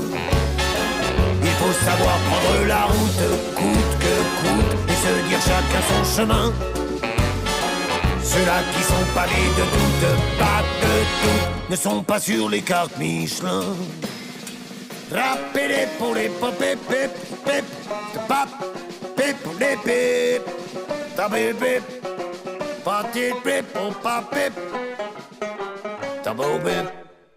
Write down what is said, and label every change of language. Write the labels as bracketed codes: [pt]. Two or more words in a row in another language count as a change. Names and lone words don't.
[fr] Il faut savoir prendre la route, coûte que coûte, et se dire chacun son chemin. Ceux-là qui sont parés de doute, pas de doute, ne sont pas sur les cartes Michelin. Rappelez pour les pop, pip, pip, pip, pap, pip, les pip, ta bébé. [en] Party trip, oh pop it, double bip.